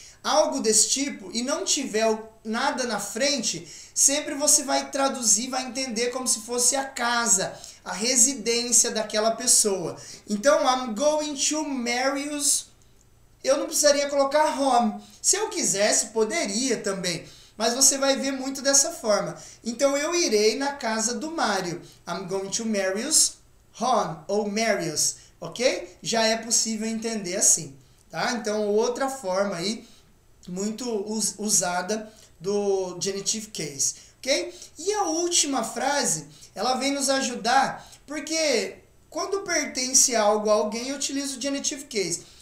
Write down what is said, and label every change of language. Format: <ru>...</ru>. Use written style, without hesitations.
<pt>Algo desse tipo, e não tiver nada na frente, sempre você vai traduzir, vai entender como se fosse a casa, a residência daquela pessoa. Então,</pt> <en>I'm going to Mario's,</en> <pt>eu não precisaria colocar home. Se eu quisesse, poderia também, mas você vai ver muito dessa forma. Então, eu irei na casa do Mário.</pt> <en>I'm going to Mario's home,</en> <pt>ou</pt> <en>Mario's, ok?</en> <pt>Já é possível entender assim, tá? Então, outra forma aí, muito usada do genitive case, ok? E a última frase, ela vem nos ajudar, porque quando pertence algo a alguém, eu utilizo o genitive case.</pt>